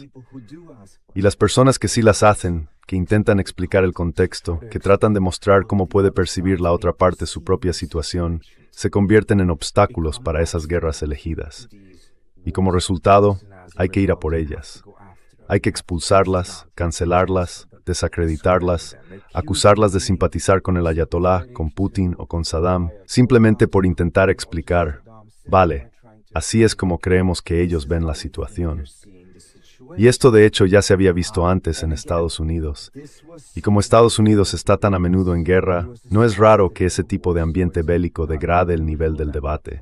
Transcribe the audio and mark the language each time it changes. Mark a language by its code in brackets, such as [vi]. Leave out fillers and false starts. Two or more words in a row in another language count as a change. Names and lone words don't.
[es] Y las personas que sí las hacen, que intentan explicar el contexto, que tratan de mostrar cómo puede percibir la otra parte su propia situación, se convierten en obstáculos para esas guerras elegidas. Y como resultado, hay que ir a por ellas. Hay que expulsarlas, cancelarlas, desacreditarlas, acusarlas de simpatizar con el Ayatolá, con Putin o con Saddam, simplemente por intentar explicar, vale, así es como creemos que ellos ven la situación. Y esto de hecho ya se había visto antes en Estados Unidos. Y como Estados Unidos está tan a menudo en guerra, no es raro que ese tipo de ambiente bélico degrade el nivel del debate.